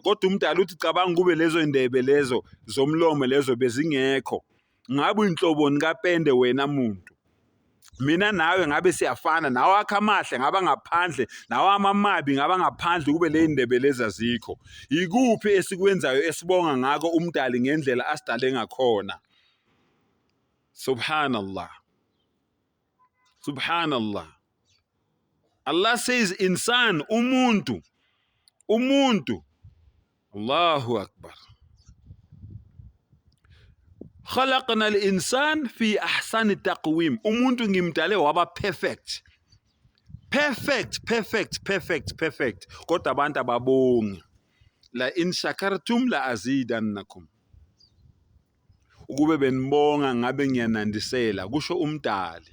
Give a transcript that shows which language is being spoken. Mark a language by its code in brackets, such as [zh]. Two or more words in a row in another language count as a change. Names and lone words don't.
[zu] Kodwa umdala uthi cabanga ube lezo indebe lezo zomlomo lezo bezingekho, ngabe inhloboni kapende wena muntu. Mina nawe ngabe siyafana, nawe akha amahle ngaba ngaphandle, nawe amamabi ngaba ngaphandle, kube le indebe lezi azikho. Yikuphi esikwenzayo esibonga ngako umdali ngendlela asidale ngakhona? [ar] سبحان الله. سبحان الله. [en] Allah says insan, umuntu. [ar] الله أكبر. خلقنا الإنسان في أحسن تقويم. [zu] Umuntu ngimdale waba perfect. Kodwa abantu ababongi. [ar] لئن شكرتم لأزيدنكم. [zu] Ukube benibonga ngabe ngiyanandisela, kusho umdali.